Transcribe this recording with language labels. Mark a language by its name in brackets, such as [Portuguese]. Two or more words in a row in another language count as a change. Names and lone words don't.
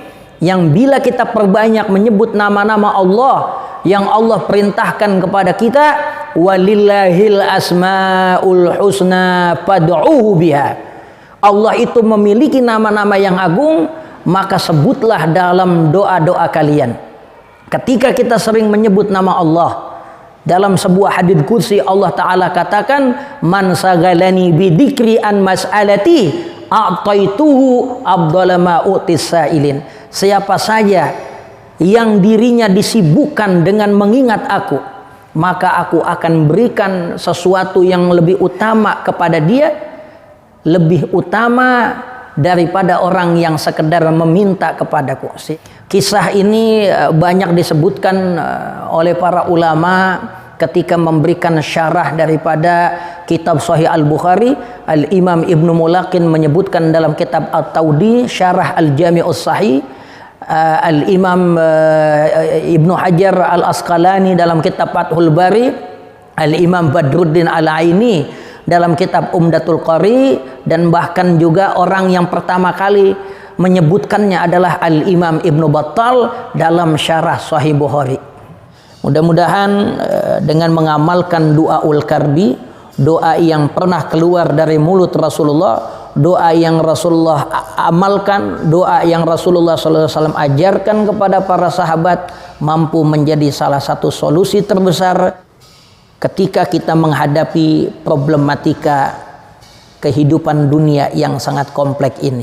[Indonesian] Yang bila kita perbanyak menyebut nama-nama Allah yang Allah perintahkan kepada kita, [Arabic] وَلِلَّهِ الْأَسْمَاءُ الْحُسْنَىٰ فَادْعُوهُ بِهَا. [Indonesian] Allah itu memiliki nama-nama yang agung, maka sebutlah dalam doa-doa kalian. Ketika kita sering menyebut nama Allah, dalam sebuah hadits qudsi Allah Ta'ala katakan, [Arabic] من شغلني بذكري عن مسألتي أعطيته أفضل ما أعطي السائلين. [Indonesian] Siapa saja yang dirinya disibukkan dengan mengingat aku, maka aku akan berikan sesuatu yang lebih utama kepada dia, lebih utama daripada orang yang sekedar meminta kepadaku. Kisah ini banyak disebutkan oleh para ulama ketika memberikan syarah daripada kitab Sahih Al-Bukhari. Al-Imam Ibnu Mulaqin menyebutkan dalam kitab At-Tawdi syarah Al-Jami'us Sahih. Al-Imam Ibnu Hajar Al-Asqalani dalam kitab Fathul Bari, Al-Imam Badruddin Al-Aini dalam kitab Umdatul Qari, dan bahkan juga orang yang pertama kali menyebutkannya adalah Al-Imam Ibnu Battal dalam syarah Sahih Bukhari. Mudah-mudahan dengan mengamalkan doaul karbi, doa yang pernah keluar dari mulut Rasulullah, doa yang Rasulullah amalkan, doa yang Rasulullah SAW ajarkan kepada para sahabat, mampu menjadi salah satu solusi terbesar ketika kita menghadapi problematika kehidupan dunia yang sangat kompleks ini.